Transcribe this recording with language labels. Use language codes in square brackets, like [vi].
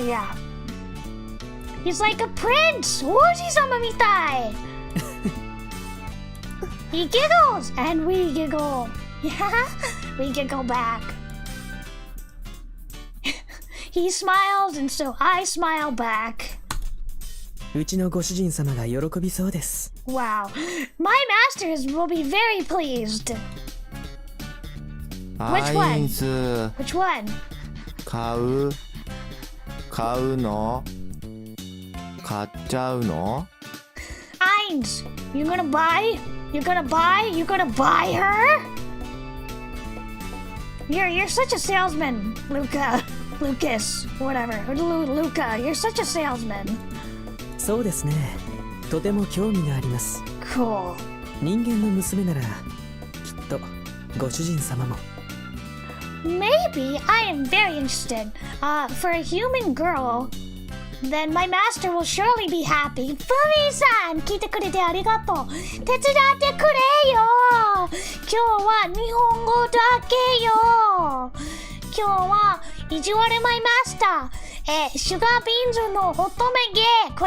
[en] Yeah. He's like a prince. [ja] 王子様みたい。 [en] He giggles and we giggle. Yeah, we giggle back. He smiles and so I smile back. [ja] うちのご主人様が喜びそうです。 [en] Wow. My masters will be very pleased. Which one? [ja] アインス [en] Which one? [ja] 買うの買っちゃうの [en] Eins, you gonna buy? You gonna buy her? You're such a salesman, Lucas, whatever. Luca, you're such a salesman. [ja] そうですね。とても興味があります。 [en] Cool. [ja] 人間の娘ならきっとご主人様も。 [en] Maybe I am very interested. For a human girl, then my master will surely be happy. [ja] フミさん、聞いてくれてありがとう。手伝ってくれよ。今日は日本語だけよ。今日は意地悪マイマスター。シュガービーンズの乙女芸。